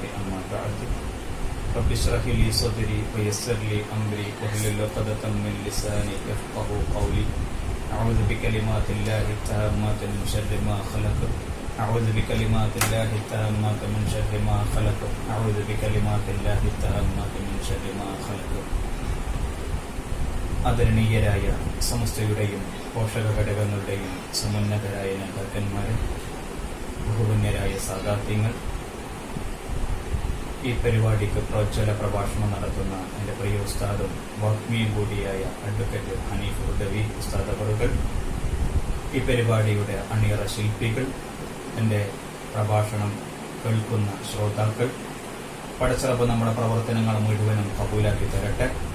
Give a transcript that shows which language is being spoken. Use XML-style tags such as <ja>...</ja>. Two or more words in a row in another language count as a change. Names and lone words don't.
<ar>أما بعد، رب اشرح لي صدري ويسر لي أمري واحلل عقدة من لساني يفقهوا قولي. أعوذ بكلمات الله التامات من شر ما خلق. أعوذ بكلمات الله التامات من شر ما خلق. أعوذ بكلمات الله التامات من شر ما خلق.</ar> <ml>ആദരണീയരായ സമസ്തയുടെയും പോഷക ഘടകങ്ങളുടെയും സമുന്നതരായ നേതാക്കന്മാരെ, ബഹുമാന്യരായ സാദാത്യങ്ങൾ, ഈ പരിപാടിക്ക് പ്രോജ്വല പ്രഭാഷണം നടത്തുന്ന എൻ്റെ പ്രിയ ഉസ്താദും വാഗ്മിയും കൂടിയായ അഡ്വക്കേറ്റ് ഹനീഫ് ഉദവി ഉസ്താദ് അവറുകൾ, ഈ പരിപാടിയുടെ അണിയറ ശില്പികൾ, എൻ്റെ പ്രഭാഷണം കേൾക്കുന്ന ശ്രോതാക്കൾ, പടച്ചിറപ്പ് നമ്മുടെ പ്രവർത്തനങ്ങൾ മുഴുവനും കബൂലാക്കി തരട്ടെ.</ml>